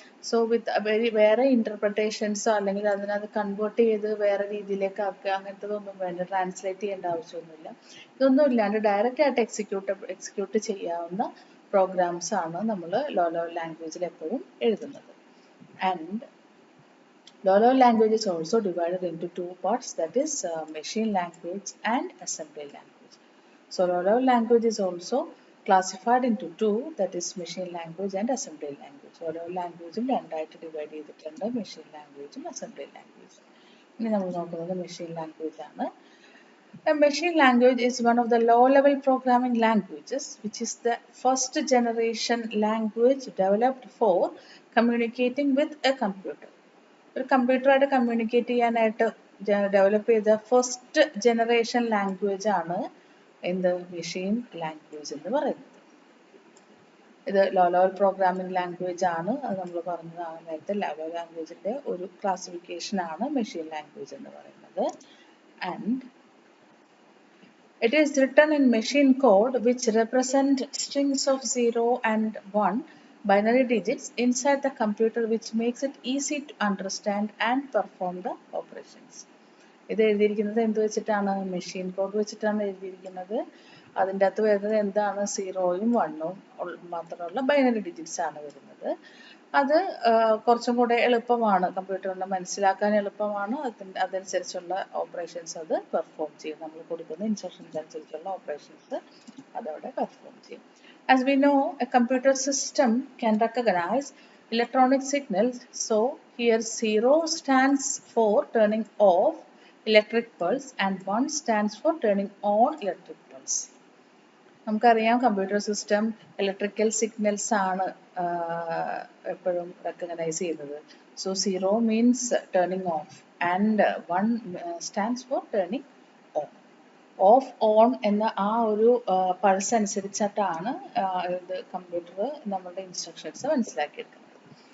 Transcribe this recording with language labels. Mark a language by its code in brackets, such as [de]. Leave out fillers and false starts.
[ml] So വേറെ ഇന്റർപ്രിട്ടേഷൻസോ അല്ലെങ്കിൽ അതിനകത്ത് കൺവേർട്ട് ചെയ്ത് വേറെ രീതിയിലേക്ക് ആക്കുക അങ്ങനത്തതൊന്നും വേണ്ട, ട്രാൻസ്ലേറ്റ് ചെയ്യേണ്ട ആവശ്യമൊന്നുമില്ല. ഇതൊന്നും ഇല്ലാണ്ട് ഡയറക്റ്റ് ആയിട്ട് എക്സിക്യൂട്ട് ചെയ്യാവുന്ന പ്രോഗ്രാംസ് ആണ് നമ്മൾ ലോ ലെവൽ ലാംഗ്വേജിൽ എപ്പോഴും എഴുതുന്നത്. [en] And low-level language is also divided into two parts, that is machine language and assembly language. So low-level language is also classified into two, that is machine language and assembly language. [ml] Low-level language രണ്ടായിട്ട് divide ചെയ്തിട്ടുണ്ട്, machine ലാംഗ്വേജും assembly ലാംഗ്വേജും. ഇനി നമ്മൾ നോക്കുന്നത് machine language ആണ്. [en] A machine language is one of the low-level programming languages, which is the first generation language developed for communicating with a computer. [ml] ഒരു കമ്പ്യൂട്ടറായിട്ട് communicate ചെയ്യാനായിട്ട് develop ചെയ്ത first generation language ആണ് എന്ത് machine language എന്ന് പറയുന്നത്. ഇത് low level programming language ആണ്, അത് നമ്മൾ പറഞ്ഞതാണ് നേരത്തെ. ലോ ലെവൽ ലാംഗ്വേജിന്റെ ഒരു ക്ലാസിഫിക്കേഷൻ ആണ് മെഷീൻ ലാംഗ്വേജ് എന്ന് പറയുന്നത്. [en] And it is written in machine code which represent strings of 0 and 1 binary digits inside the computer, which makes it easy to understand and perform the operations. [ml] ഇത് എഴുതിയിരിക്കുന്നത് എന്ത് വെച്ചിട്ടാണ്? Machine code വെച്ചിട്ടാണ് എഴുതിയിരിക്കുന്നത്. അതിൻ്റെ അകത്ത് വരുന്നത് എന്താണ്? 0യും 1ഉം മാത്രമുള്ള ബൈനറി ഡിജിറ്റ്സ് ആണ് വരുന്നത്. അത് കുറച്ചും കൂടെ എളുപ്പമാണ്, കമ്പ്യൂട്ടറിന് മനസ്സിലാക്കാൻ എളുപ്പമാണ്. അതനുസരിച്ചുള്ള ഓപ്പറേഷൻസ് അത് പെർഫോം ചെയ്യും. നമ്മൾ കൊടുക്കുന്ന ഇൻസ്ട്രക്ഷൻസ് അനുസരിച്ചുള്ള ഓപ്പറേഷൻസ് അതവിടെ പെർഫോം ചെയ്യും. [en] As we know, a computer system can recognize electronic signals. So here 0 stands for turning off electric pulse and 1 stands for turning on electric pulse. [ml] നമുക്കറിയാം കമ്പ്യൂട്ടർ സിസ്റ്റം ഇലക്ട്രിക്കൽ സിഗ്നൽസ് ആണ് എപ്പോഴും recognise ചെയ്യുന്നത്. [en] So 0 means turning off and 1 stands for turning on. [ml] Of on എന്ന ആ ഒരു pulse അനുസരിച്ചിട്ടാണ് ഇത് computer നമ്മളുടെ ഇൻസ്ട്രക്ഷൻസ് മനസ്സിലാക്കിയെടുക്കുന്നത്.